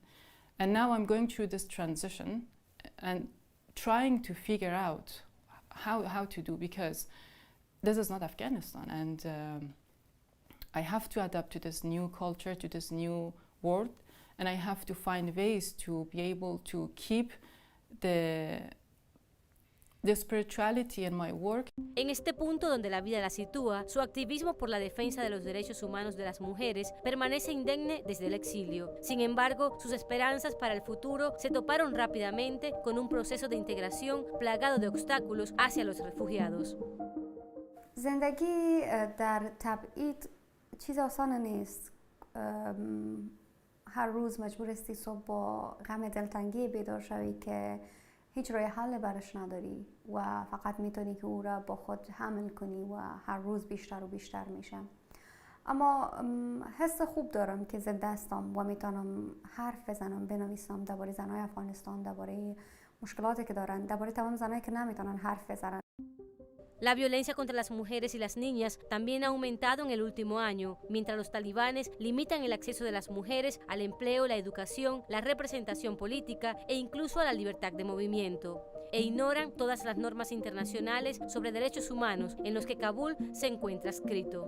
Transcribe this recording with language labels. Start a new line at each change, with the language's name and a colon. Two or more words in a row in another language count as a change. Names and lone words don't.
English: And now I'm going through this transition and trying to figure out how to do, because this is not Afghanistan, and I have to adapt to this new culture, to this new world, and I have to find ways to be able to keep the spirituality in my work.
Spanish: En este punto donde la vida la sitúa, su activismo por la defensa de los derechos humanos de las mujeres permanece indemne desde el exilio. Sin embargo, sus esperanzas para el futuro se toparon rápidamente con un proceso de integración plagado de obstáculos hacia los refugiados.
Persian: زندگی در تبعید چیز آسان نیست. هر روز مجبور هستی صبح با غم دلتنگی بیدار شوی که هیچ راه حل برش نداری و فقط میتونی که او را با خود حمل کنی و هر روز بیشتر و بیشتر میشه. اما حس خوب دارم که زنده هستم و میتونم حرف بزنم، بنویسم درباره زنای افغانستان، درباره مشکلاتی که دارن، درباره تمام زنایی که نمیتونن حرف بزنن.
Spanish: La violencia contra las mujeres y las niñas también ha aumentado en el último año, mientras los talibanes limitan el acceso de las mujeres al empleo, la educación, la representación política e incluso a la libertad de movimiento, e ignoran todas las normas internacionales sobre derechos humanos en los que Kabul se encuentra escrito.